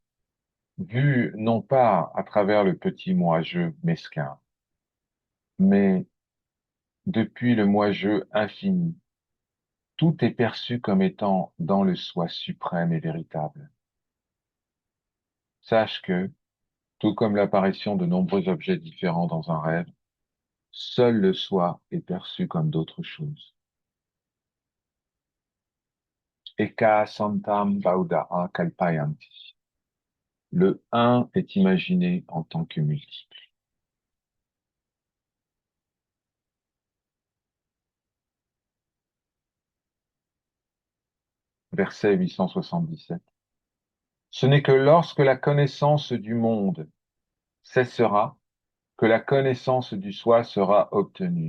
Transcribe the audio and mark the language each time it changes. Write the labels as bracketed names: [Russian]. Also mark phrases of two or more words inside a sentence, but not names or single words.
[French] Vu non pas à travers le petit moi-je mesquin, mais depuis le moi-je infini, tout est perçu comme étant dans le soi suprême et véritable. Sache que, tout comme l'apparition de nombreux objets différents dans un rêve, seul le soi est perçu comme d'autres choses. [Sanskrit] Eka santam baudaha kalpayanti. [French] Le un est imaginé en tant que multiple. Verset 877. Ce n'est que lorsque la connaissance du monde cessera que la connaissance du soi sera obtenue.